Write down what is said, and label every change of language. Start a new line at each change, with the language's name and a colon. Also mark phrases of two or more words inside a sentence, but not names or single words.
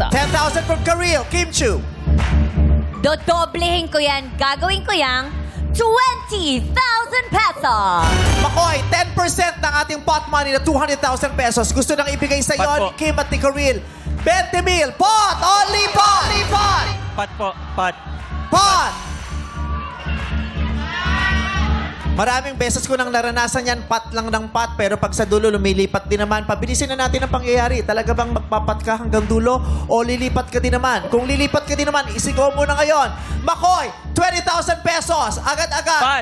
Filipino: 10,000 from Karil. Kim Chu. Dodoblehin ko yan. Gagawin ko yang 20,000 pesos. Makoy, 10% ng ating
English: pot money
Filipino: na 200,000 pesos. Gusto nang ibigay sa iyo Pat ni po. Kim at ni Karil. 20,000.
English: Pot! Only pot!
Filipino: Pat po, pat. Pot! Maraming beses ko nang naranasan yan, pat lang ng pat, pero pag sa dulo lumilipat din naman. Pabilisin na natin ang pangyayari. Talaga bang magpapat ka hanggang dulo o lilipat ka din naman? Kung lilipat ka din naman, isigaw mo na ngayon. Makoy, 20,000 pesos. Agad-agad.